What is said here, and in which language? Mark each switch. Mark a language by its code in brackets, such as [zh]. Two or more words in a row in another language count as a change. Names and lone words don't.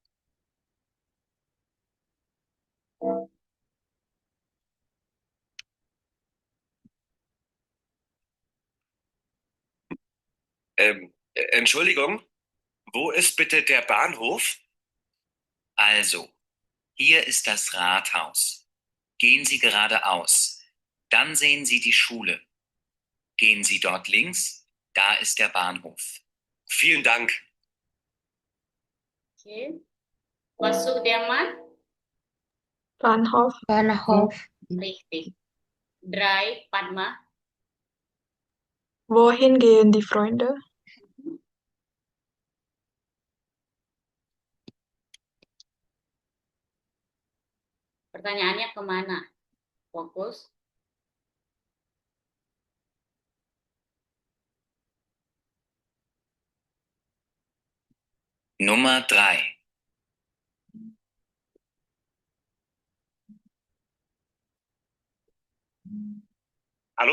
[de] Entschuldigung, wo ist bitte der Bahnhof? Also, hier ist das Rathaus. Gehen Sie geradeaus. Dann sehen Sie die Schule. Gehen Sie dort links, da ist der Bahnhof. Vielen Dank. Oke. Wasuh dia man? Bahnhof. Richtig. 3, Padma. Wohin gehen die Freunde? [id] Pertanyaannya kemana? Fokus. [de] Nummer 3. Hallo?